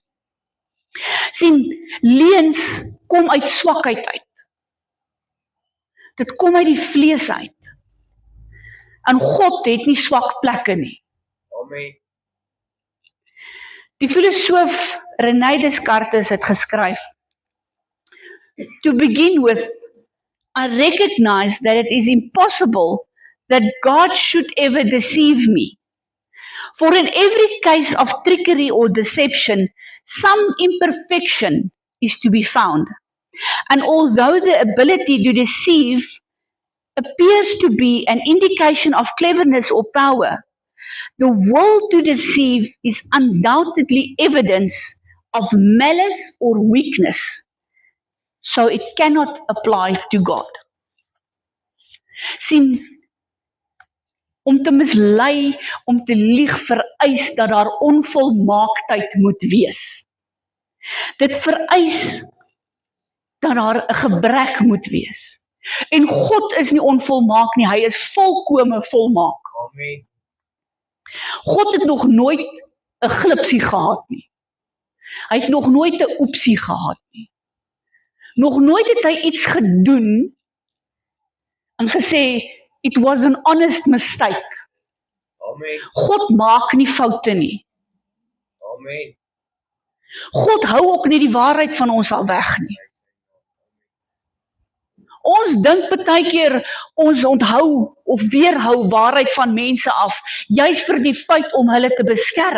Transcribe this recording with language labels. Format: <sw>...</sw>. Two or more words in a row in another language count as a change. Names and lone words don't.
<af>Sien, leuns kom uit swakheid uit. Dit kom uit die vlees uit. En God het nie swak plekke nie. Amen. Die filosoof René Descartes het geskryf,</af> <en>"To begin with, I recognize that it is impossible that God should ever deceive me. For in every case of trickery or deception, some imperfection is to be found. And although the ability to deceive appears to be an indication of cleverness or power, the will to deceive is undoubtedly evidence of malice or weakness, so it cannot apply to God."</en> <af>Sien, om te mislei, om te lieg vereis dat daar onvolmaaktheid moet wees. Dit vereis dat daar 'n gebrek moet wees. En God is nie onvolmaak nie, hy is volkome volmaak. Amen. God het nog nooit 'n glipsie gehad nie. Hy het nog nooit 'n oepsie gehad nie. Nog nooit het hy iets gedoen en gesê,</af> <en>"It was an honest mistake."</en> <af>Amen. God maak nie foute nie. Amen. God hou ook nie die waarheid van ons al weg nie. Ons dink baie keer ons onthou of weerhou waarheid van mense af, juis vir die feit om hulle te beskerm.</af>